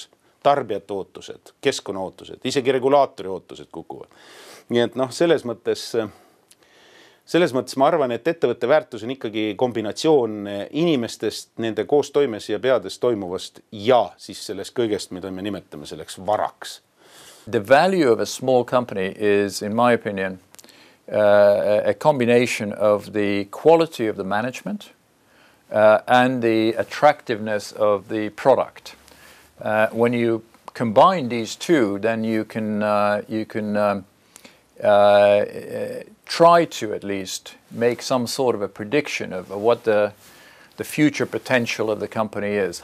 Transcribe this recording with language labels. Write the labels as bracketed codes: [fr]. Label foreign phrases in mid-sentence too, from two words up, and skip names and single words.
[et] Tarbijate ootused, keskkonna ootused, isegi regulaatori ootused kukuvad. Nii et selles mõttes ma arvan, et ettevõtte väärtus on ikkagi kombinatsioon inimestest, nende koostoimes ja peades toimuvast ja siis sellest kõigest, mida me nimetame selleks varaks. [en] The value of a small company is, in my opinion, a combination of the quality of the management and the attractiveness of the product. When you combine these two, then you can try to at least make some sort of a prediction of what the future potential of the company is.